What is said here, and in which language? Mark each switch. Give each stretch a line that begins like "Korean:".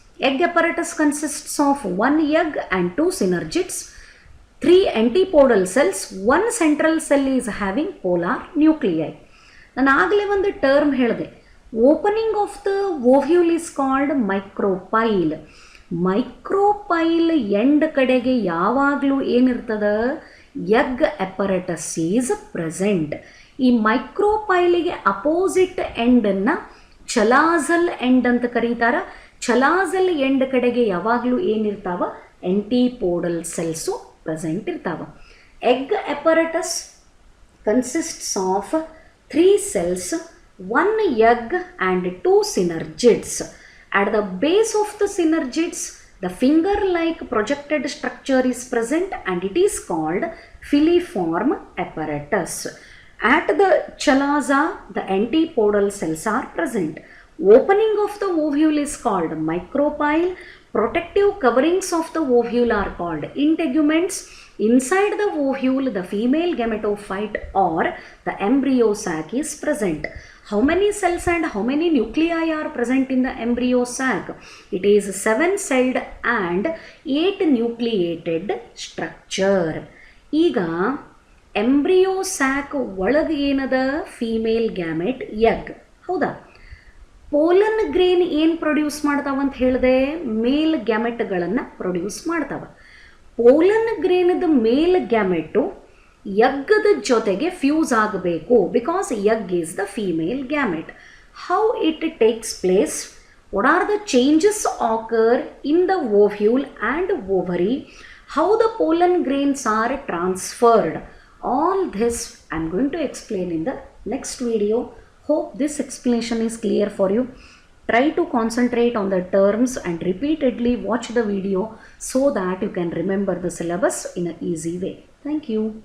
English: Egg apparatus consists of 1 egg and 2 synergids. 3 antipodal cells. 1 central cell is having polar nuclei.
Kannada: ನಾನು ಆಗಲೇ ಒಂದು term ಹೇಳಿದೆ,
English: Opening of the ovule is called micropyle.
Kannada: Micropyle end ಕಡೆಗೆ ಯಾವಾಗಲೂ ಏನಿರ್ತದ,
English: Egg apparatus is present.
Kannada: ಈ ಮೈಕ್ರೋಪೈಲಿಗೆ opposite ಎಂಡನ್ನು ಚಲಾಸಲ್ end ಅಂತ ಕರೀತಾರೆ. ಚಲಾಸಲ್ ಎಂಡ್ ಕಡೆಗೆ ಯಾವಾಗಲೂ ಏನಿರ್ತಾವ, ಎಂಟಿಪೋಡಲ್ ಸೆಲ್ಸು ಪ್ರೆಸೆಂಟ್ ಇರ್ತಾವ.
English: Egg apparatus consists of 3 cells, 1 egg and 2 synergids. At the base of the synergids, the finger-like projected structure is present and it is called filiform apparatus. At the chalaza, the antipodal cells are present. Opening of the ovule is called micropyle. Protective coverings of the ovule are called integuments. Inside the ovule, the female gametophyte or the embryo sac is present. How many cells and how many nuclei are present in the embryo sac? It is 7-celled and 8 nucleated structure.
Kannada: ಈಗ embryo sack ಒಳಗೆ ಏನದ, female gamete egg, ಹೌದಾ? Pollen grain ಏನು produce ಮಾಡ್ತಾವಂತ ಹೇಳಿದೆ, ಮೇಲ್ ಗ್ಯಾಮೆಟ್ಗಳನ್ನು produce ಮಾಡ್ತಾವೆ. Pollen ಗ್ರೇನದ ಮೇಲ್ ಗ್ಯಾಮೆಟು ಎಗ್ಗದ ಜೊತೆಗೆ fuse ಆಗಬೇಕು,
English: Because egg is the female gamete. How it takes place, what are the changes occur in the ovule and ovary, how the pollen grains are transferred, all this I am going to explain in the next video. Hope this explanation is clear for you. Try to concentrate on the terms and repeatedly watch the video so that you can remember the syllabus in an easy way. Thank you.